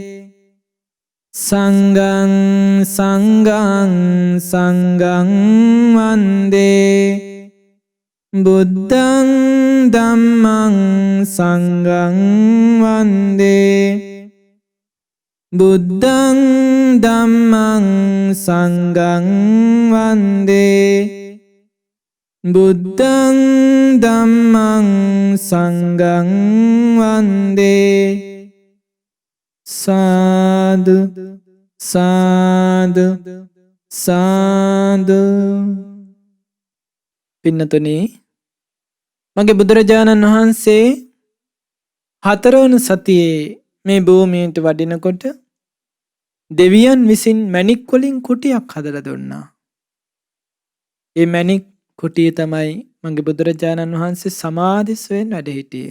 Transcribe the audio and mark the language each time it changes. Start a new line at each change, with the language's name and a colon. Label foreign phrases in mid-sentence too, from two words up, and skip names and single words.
Pali: සංඝං සංඝං සංඝං වන්දේ බුද්ධං ධම්මං සංඝං වන්දේ බුද්ධං ධම්මං සංඝං වන්දේ බුද්ධං ධම්මං සංඝං වන්දේ.
Sinhala: සාදු සාදු සාදු. පින්නතුනි මගේ බුදුරජාණන් වහන්සේ 4 වන සතියේ මේ භූමියට වඩිනකොට දෙවියන් විසින් මණික් වලින් කුටියක් හදලා දුන්නා. ඒ මණික් කුටිය තමයි මගේ බුදුරජාණන් වහන්සේ සමාධිස්වයෙන් වැඩ හිටියේ.